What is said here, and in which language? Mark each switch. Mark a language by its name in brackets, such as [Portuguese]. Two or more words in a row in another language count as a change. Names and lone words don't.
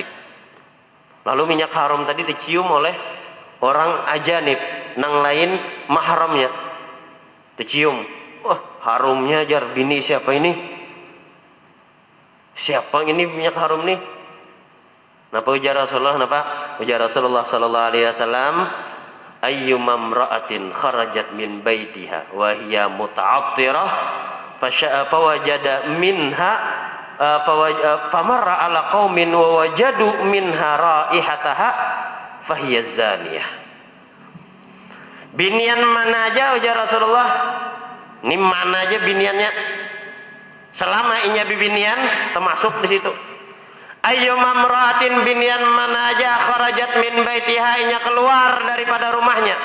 [Banjar] Lalu minyak harum tadi dicium oleh orang ajanib, nang lain mahramnya, dicium. Wah, harumnya jar, bini siapa ini? Siapa ini minyak harum nih? Napa ujar Rasulullah? Napa ujar Rasulullah [Arabic] صلى الله عليه وسلم? أيما امرأة خرجت من بيتها وهي متعطرة فوجد منها فمر على قوم ووجدوا منها ريحها فهي زانية. [Banjar] Binian mana aja ujar Rasulullah? Ini mana aja biniannya? Selama inya bibinian termasuk di situ. [Arabic] أيما امرأة, [Banjar] binian mana aja [Arabic] خرجت من بيتها, [Banjar] inya keluar daripada rumahnya.